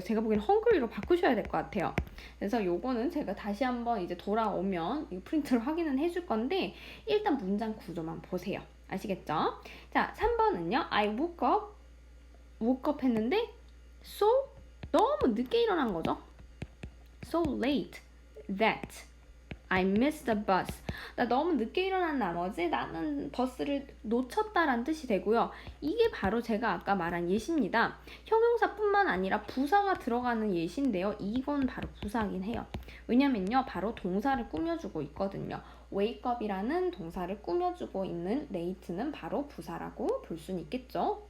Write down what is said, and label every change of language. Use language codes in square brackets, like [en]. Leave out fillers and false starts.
[ko] 제가 보기에는 헝그리로 바꾸셔야 될 것 같아요. 그래서 요거는 제가 다시 한번 이제 돌아오면 이 프린트를 확인은 해줄 건데 일단 문장 구조만 보세요. 아시겠죠? 자, 3번은요. [en] I woke up [ko] 했는데 so 너무 늦게 일어난 거죠. [en] So late that I missed the bus. [ko] 나 너무 늦게 일어난 나머지 나는 버스를 놓쳤다라는 뜻이 되고요. 이게 바로 제가 아까 말한 예시입니다. 형용사뿐만 아니라 부사가 들어가는 예시인데요. 이건 바로 부사긴 해요. 왜냐면요. 바로 동사를 꾸며주고 있거든요. wake up이라는 동사를 꾸며주고 있는 late는 바로 부사라고 볼 수는 있겠죠.